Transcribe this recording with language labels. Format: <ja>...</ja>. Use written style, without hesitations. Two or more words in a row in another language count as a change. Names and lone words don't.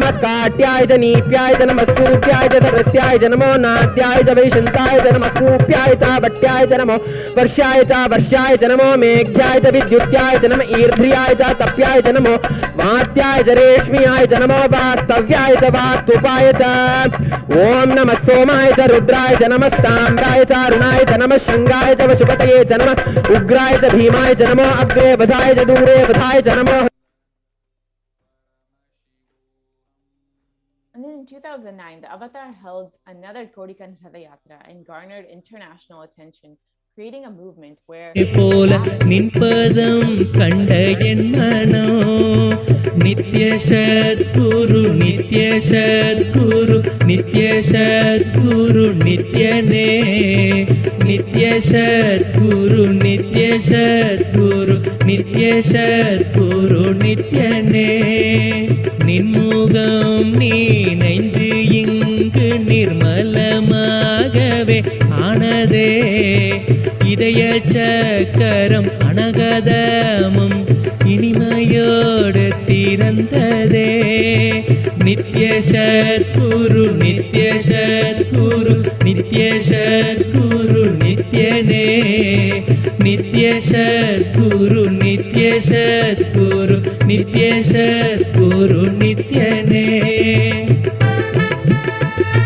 <sa>नमः काट्याय च नीप्याय च नमः सूप्याय च सरस्याय च नमो नाद्याय च वैशन्ताय च नमः कूप्याय च भट्ट्याय च नमो वर्ष्याय च नमो मेघ्याय च विद्युत्याय च नमः ईर्ध्याय च तप्याय च नमो वात्याय च रेश्म्याय च नमो वास्तव्याय च वास्तुपाय च ओम नमः सोमाय च रुद्राय च नमः ताम्राय च अरुणाय च नमः शंगाय च वशुपतये च नमः उग्राय च भीमाय च नमो अग्रे वधाय च दूरे वधाय च नमो.</sa> <en>And then in 2009, the Avatar held another Kodikan Radayatra and garnered international attention, creating a movement where</en> <ta>நித்ய சத்குரு நித்ய சத்குரு நித்ய சத்குரு நித்யனே நித்ய சத்குரு நித்ய சத்குரு நித்ய சத்குரு நித்யனே நின்முகம் நீனைந்து இங்கு நிர்மலமாகவே ஆனதே இதய சக்கரம் அனகதமும் இனிமையோடு திறந்ததே நித்ய சத்குரு நித்ய சத்குரு நித்ய சத்குரு நித்யனே நித்ய சத்குரு நித்ய சத்குரு நித்ய சத்குரு நித்யனே.</ta>